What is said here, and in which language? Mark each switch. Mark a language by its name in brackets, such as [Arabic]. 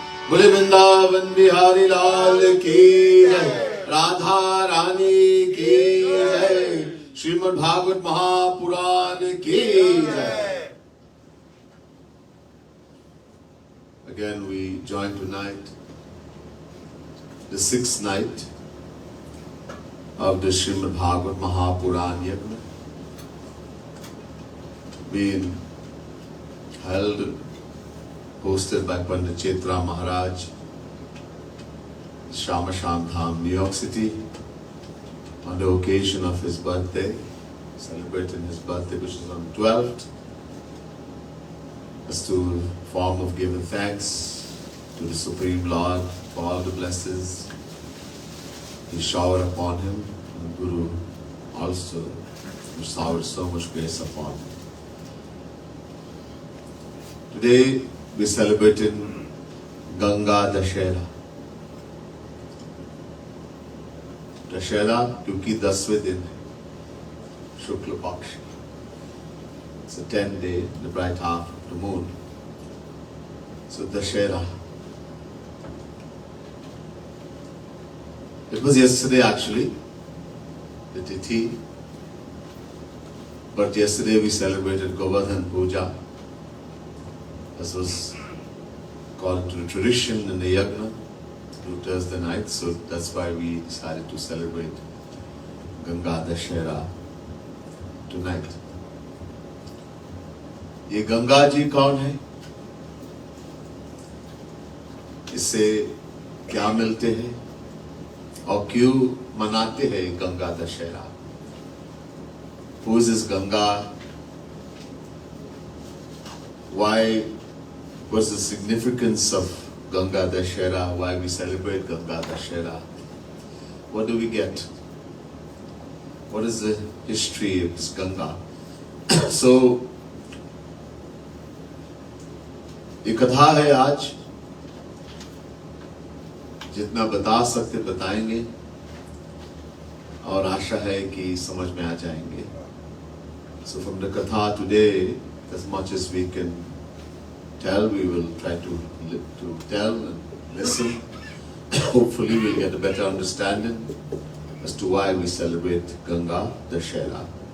[Hindi] बोले वृंदावन बिहारी लाल की जय, राधा रानी की जय, श्रीमद् भागवत महापुराण की जय. [English] Again we join tonight the sixth night of the Srimad Bhagavat Mahapuran Yagna, being held, hosted by Pandit Chetra Maharaj, Shyama Shyam Dham, New York City, on the occasion of his birthday, celebrating his birthday, which is on 12th, as to form of giving thanks to the Supreme Lord for all the blessings He showered upon him, and Guru also showered so much grace upon him. Today we are celebrating Ganga Dashera. [Hindi] Dussehra क्योंकि 10वें दिन है, शुक्ल पक्ष. [English] It's a 10-day, the bright half of the moon. So Dashera. It was yesterday actually, the Tithi. But yesterday we celebrated Govardhan Puja, as was called to the tradition in the Yagna, to Thursday night. So that's why we decided to celebrate Ganga Dashera tonight. [Hindi] ये गंगा जी कौन है? इससे क्या मिलते हैं और क्यों मनाते हैं Ganga Dussehra? [English] Who is this Ganga? Why? What's the significance of Ganga Dashera? Why we celebrate Ganga Dashera? What do we get? What is the history of this Ganga? [Hindi] So, ये कथा है आज, जितना बता सकते बताएंगे और आशा है कि समझ में आ जाएंगे. [English] So from the katha today, as much as we can tell, we will try to tell and listen. Hopefully we'll get a better understanding as to why we celebrate Ganga Dashera.